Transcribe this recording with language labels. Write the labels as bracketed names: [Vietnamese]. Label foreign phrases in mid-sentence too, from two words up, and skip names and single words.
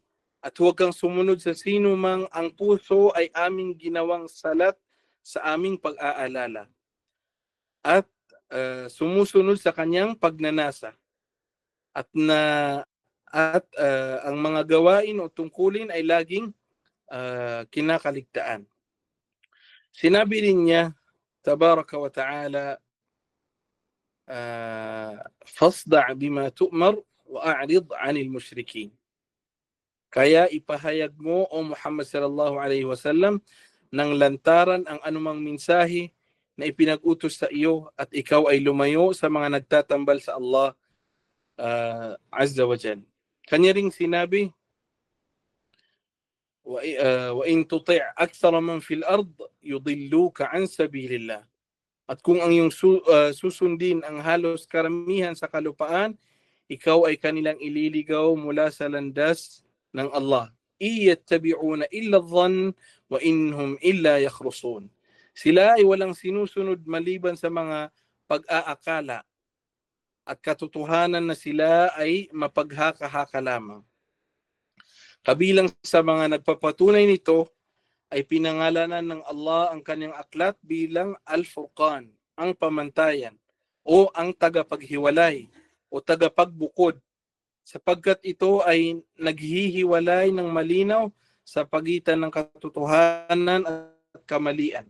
[Filipino] At huwag kang sumunod sa sino mang ang puso ay aming ginawang salat sa aming pag-aalala. At sumusunod sa kanyang pagnanasa. At ang mga gawain o tungkulin ay laging kinakaligtaan. Sinabi rin niya, [Arabic] تبارك وتعالى، فاصدع بما تؤمر وأعرض عن المشركين. [Filipino] Kaya ipahayag mo o Muhammad [Arabic] صلى الله عليه وسلم [Filipino] ng lantaran ang anumang mensahe na ipinag-utos sa iyo at ikaw ay lumayo sa mga nagtatambal sa Allah [Arabic] عز وجل. [Filipino] Kanya ring sinabi, [Arabic] وَإِن تُطِعْ أَكْثَرَ مَنْ فِي الْأَرْضِ يُضِلُّوكَ عَنْ سَبِيلِ اللَّهِ. [Filipino] At kung ang iyong susundin ang halos karamihan sa kalupaan, ikaw ay kanilang ililigaw mula sa landas ng Allah. [Arabic] إِيَتَّبِعُونَ إِلَّا الظَّنَّ وَإِنْهُمْ إِلَّا يَخْرُصُونَ. [Filipino] Sila ay walang sinusunod maliban sa mga pag-aakala at katotohanan na sila ay mapaghaka-haka lamang. Kabilang sa mga nagpapatunay nito ay pinangalanan ng Allah ang kanyang aklat bilang Al-Furqan, ang pamantayan, o ang tagapaghiwalay, o tagapagbukod, sapagkat ito ay naghihiwalay ng malinaw sa pagitan ng katotohanan at kamalian.